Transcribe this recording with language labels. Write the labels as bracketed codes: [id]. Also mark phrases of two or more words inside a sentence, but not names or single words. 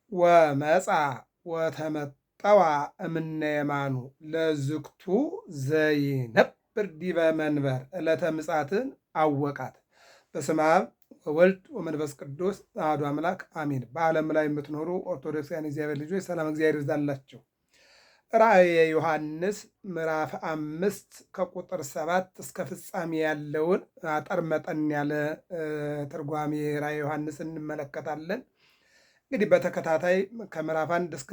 [gez] ወመጻ ወተመጠዋ እምነ የማኑ ለዝክቱ ዘይነብር ዲበ መንበር ዕለተ ምጽአትን አወቃት። በስመ አብ ወወልድ ወመንፈስ ቅዱስ አሐዱ አምላክ አሜን። [am] በዓለም ላይ የምትኖሩ ኦርቶዶክሳውያን እግዚአብሔር ልጆች ሰላም እግዚአብሔር ይብዛላችሁ። ራእየ ዮሐንስ ምዕራፍ 5 ከቁጥር 7 እስከ ፍጻሜ ያለውን አጠር መጠን ያለ ትርጓሜ ራእየ ዮሐንስ እንመለከታለን። እንግዲህ በተከታታይ ከምዕራፍ 1 እስከ